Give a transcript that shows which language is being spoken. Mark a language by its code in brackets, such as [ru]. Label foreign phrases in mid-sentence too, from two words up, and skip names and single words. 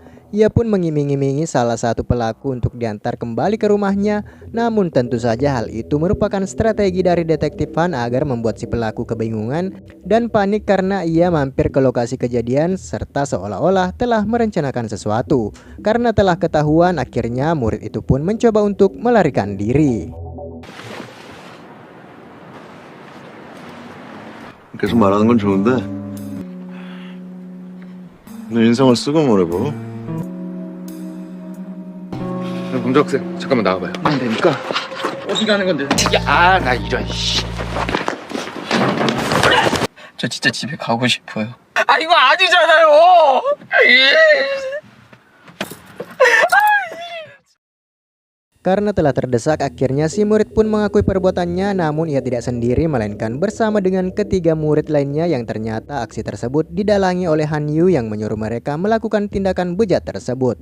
[id] Ia pun mengiming-imingi salah satu pelaku untuk diantar kembali ke rumahnya, namun tentu saja hal itu merupakan strategi dari detektif Han agar membuat si pelaku kebingungan dan panik karena ia mampir ke lokasi kejadian serta seolah-olah telah merencanakan sesuatu. Karena telah ketahuan, akhirnya murid itu pun mencoba untuk melarikan diri. [ko] 계속 말하는 건 좋은데 너 인상을 쓰고 말해봐. 검정학생 잠깐만 나와봐요. 안 되니까. 어디 가는 건데? 야, 나 이런 씨. 저 진짜 집에 가고 싶어요. 아, 이거 아니잖아요. [id] Karena telah terdesak, akhirnya si murid pun mengakui perbuatannya, namun ia tidak sendiri melainkan bersama dengan ketiga murid lainnya yang ternyata aksi tersebut didalangi oleh Han Yu yang menyuruh mereka melakukan tindakan bejat tersebut.